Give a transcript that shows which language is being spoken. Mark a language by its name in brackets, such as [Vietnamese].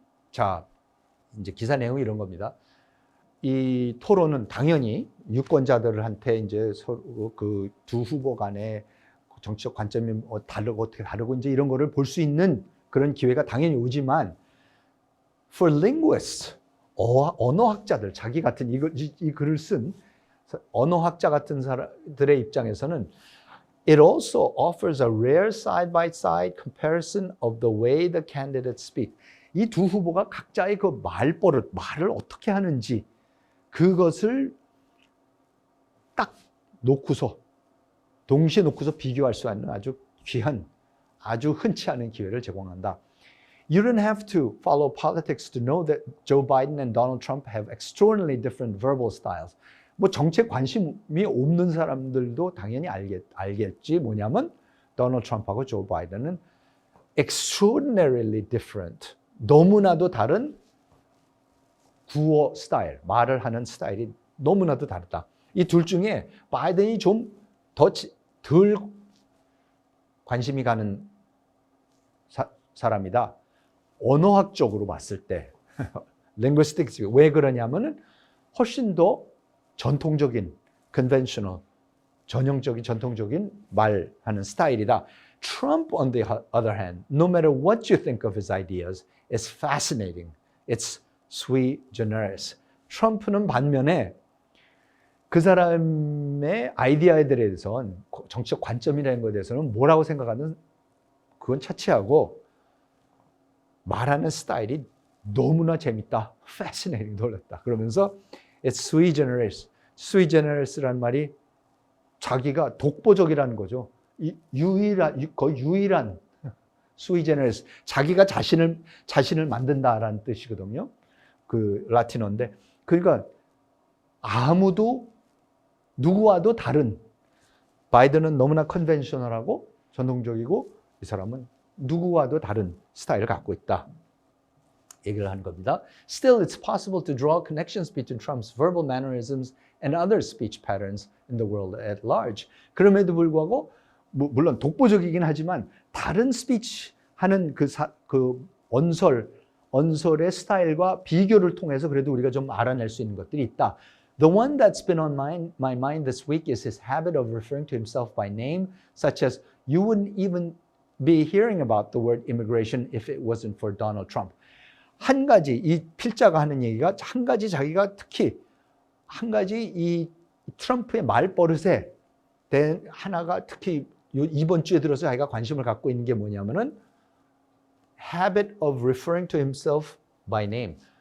[Korean] 자, 이제 기사 내용이 이런 겁니다. 이 토론은 당연히 유권자들한테 이제 서로 그 두 후보 간의 정치적 관점이 다르고 어떻게 다르고 이제 이런 거를 볼 수 있는 그런 기회가 당연히 오지만 [English] for linguists, [Korean] 언어학자들, 자기 같은 이 글을 쓴 언어학자 같은 사람들의 입장에서는 [English] it also offers a rare side-by-side comparison of the way the candidates speak. [Korean] 이 두 후보가 각자의 그 말버릇, 말을 어떻게 하는지 그것을 딱 놓고서 동시에 놓고서 비교할 수 있는 아주 귀한, 아주 흔치 않은 기회를 제공한다. [English] You don't have to follow politics to know that Joe Biden and Donald Trump have extraordinarily different verbal styles. [Korean] 뭐 정치에 관심이 없는 사람들도 당연히 알겠지. 뭐냐면 도널드 트럼프하고 조 바이든은 [English] extraordinarily different, [Korean] 너무나도 다른 구어 스타일, 말을 하는 스타일이 너무나도 다르다. 이 둘 중에 바이든이 좀 덜 관심이 가는 사람이다. 언어학적으로 봤을 때 linguistics, 왜 그러냐면은 훨씬 더 전통적인, conventional, 전통적인 말하는 스타일이다. [English] Trump, on the other hand, no matter what you think of his ideas, is fascinating. It's sui generis. [Korean] 트럼프는 반면에 그 사람의 아이디어에 대해서는 정치적 관점이라는 것에 대해서는 뭐라고 생각하는 그건 차치하고 말하는 스타일이 너무나 재밌다. fascinating, 놀랐다. 그러면서 [English] it's sui generis. [Korean] sui generis라는 말이 자기가 독보적이라는 거죠. 거의 유일한 sui generis. 자기가 자신을 만든다라는 뜻이거든요. 그 라틴어인데. 그러니까 아무도 누구와도 다른, 바이든은 너무나 컨벤셔널하고 전통적이고 이 사람은 누구와도 다른 스타일을 갖고 있다. 얘기를 하는 겁니다. [English] Still, it's possible to draw connections between Trump's verbal mannerisms and other speech patterns in the world at large. [Korean] 그럼에도 불구하고 물론 독보적이긴 하지만 다른 스피치 하는 그 언설의 스타일과 비교를 통해서 그래도 우리가 좀 알아낼 수 있는 것들이 있다. [English] The one that's been on my mind this week is his habit of referring to himself by name, such as you wouldn't even be hearing about the word immigration if it wasn't for Donald Trump. [Korean] 한 가지, 이 필자가 하는 얘기가 한 가지 자기가 특히 한 가지 이 트럼프의 말버릇에 대한 하나가 특히 이번 주에 들어서 자기가 관심을 갖고 있는 게 뭐냐면은 [English] habit of referring to himself by name.